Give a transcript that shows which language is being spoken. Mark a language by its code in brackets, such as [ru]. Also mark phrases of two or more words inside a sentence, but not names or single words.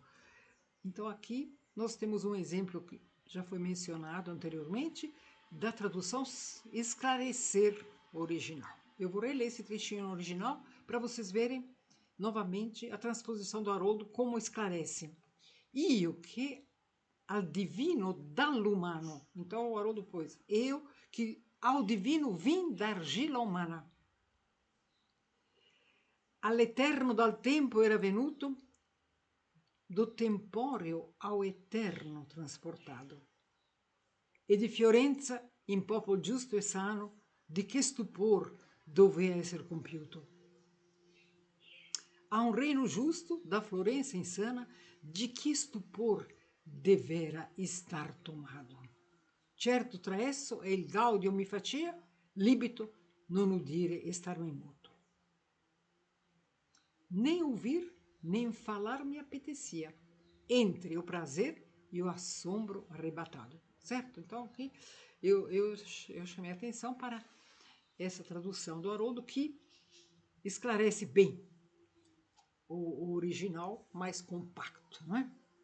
[pt] Então aqui nós temos um exemplo que já foi mencionado anteriormente, da tradução esclarecer original. Eu vou reler esse trechinho no original para vocês verem novamente a transposição do Haroldo, como esclarece. [it] Io che al divino dall'umano. [pt] Então o Haroldo pôs, eu que ao divino vim da argila umana. [it] All'eterno dal tempo era venuto, [pt] do tempóreo ao eterno transportado. [it] E di Fiorenza, in popolo giusto e sano, di che stupor doveva essere compiuto. [pt] A um reino justo da Florença insana, de que stupor devera estar tomado. [it] Certo tra esso e il gaudio mi facea, libito non udire e estar-me muto. [pt] Nem ouvir, nem falar me apetecia, entre o prazer e o assombro arrebatado. Certo? Então, aqui eu chamei a atenção para essa tradução do Haroldo, que esclarece bem o original, mais compacto, não é?